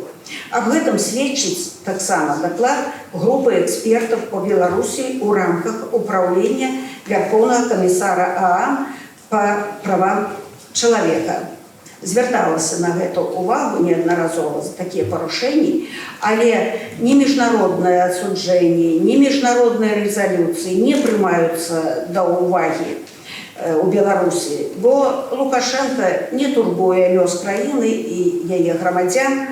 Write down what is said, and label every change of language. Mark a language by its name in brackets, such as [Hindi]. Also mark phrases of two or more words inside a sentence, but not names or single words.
[Russian] Об этом [Belarusian] сведчыць таксама [Russian] доклад группы экспертов по Беларуси в рамках управления Верховного комиссара ААН по правам человека. [Belarusian] Звярталася на гэту увагу неаднаразова за такія парушэнні, але ні міжнародныя асуджэнні, ні міжнародныя рэзалюцыі не прымаюцца да ўвагі у Беларусі, бо Лукашенко не турбуе лёс краіны і яе грамадзян.